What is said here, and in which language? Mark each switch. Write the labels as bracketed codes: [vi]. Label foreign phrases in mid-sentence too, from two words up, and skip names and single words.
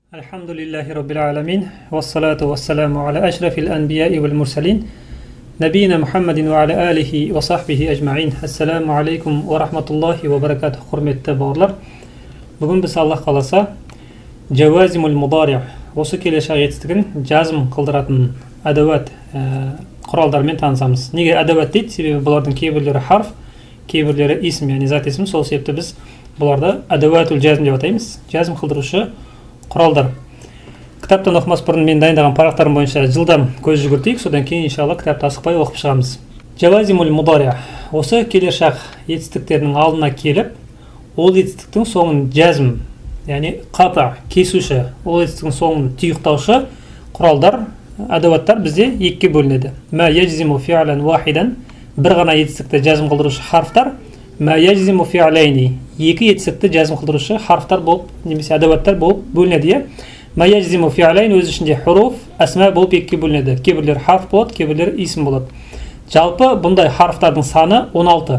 [ar] الحمد لله رب العالمين والصلاة والسلام على أشرف الأنبياء والمرسلين نبينا محمد وعلى آله وصحبه أجمعين. السلام عليكم ورحمة الله وبركاته. [kk] Құрметті бауырлар, бүгін біз Аллах қаласа [ar] جوازم المضارع' [kk] осы келешек етістігін жазым қылдыратын әдәуат құралдармен танысамыз. Неге әдәуат дейді? Себебі бұлардың кейбірлері харф, кейбірлері исм, яғни зат есім. Сол себепті біз бұларды [ar] أدوات الجزم [kk] деп атаймыз. Жазым қылдырушы құралдар. Кітаптан оқымас бұрын мен дайындаған парақтарым бойынша жылдам көз жүгіртейік, содан кейін иншалла кітапты асықпай оқып шығамыз. [ar] جوازم المضارع' [kk] осы келешек етістіктерінің алдына келіп, ол етістіктің соңын жазм, яғни қата, кесуші, ол етістіктің соңын тұйықтаушы құралдар, әдәуаттар бізде екіге бөлінеді. [ar] ما يجزم فعلا واحدا, [kk] бір ғана етістікті жазым қылдырушы харфтар, [ar] ما يجزم فعلين, [kk] екі етістікті жазым қылдырушы харфтар болып, немесе әдәуаттар болып бөлінеді. [ar] ما يجزم فعلين [kk] өз ішінде [ar] حروف أسماء [kk] болып екіге бөлінеді. Кейбірлері харф болады, кейбірлері исм болады. Жалпы бұндай харфтардың саны 16.